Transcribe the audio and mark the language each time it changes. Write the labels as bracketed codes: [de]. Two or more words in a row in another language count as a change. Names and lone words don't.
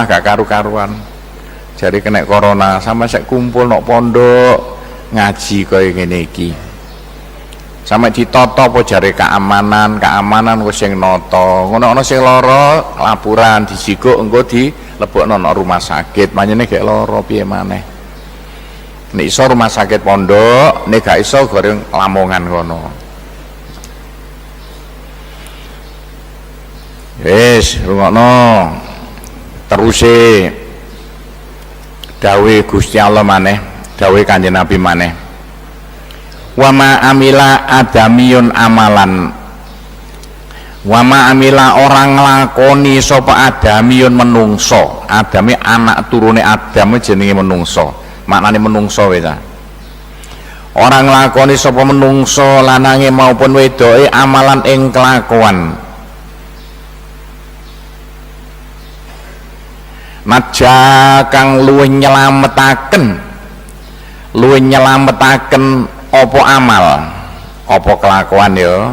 [jv] gak karu-karuan jari kena corona sama sek kumpul nok pondok ngaji kaya ngene iki sampe ditata apa jare keamanan kok sing nata ngono ana sing lara laporan dijikuk engko dilebokno nang [id] rumah sakit [jv] manyene gek lara piye maneh nek iso [id] rumah sakit [jv] pondok nek gak iso goreng Lamongan kono wis rungokno teruse dawuh Gusti Allah maneh dawuh Kanjeng Nabi maneh [ar] wa ma amila adamiyun amalan Wama amila [jv] orang lakoni sapa adamiyun menungso. Adami anak turune Adam jenenge menungso. Maknane menungso wae ta. Orang lakoni sapa menungso lanange maupun wedoke amalan ing kelakuan. Naja kang luwih nyelametaken apa amal, apa kelakuan ya.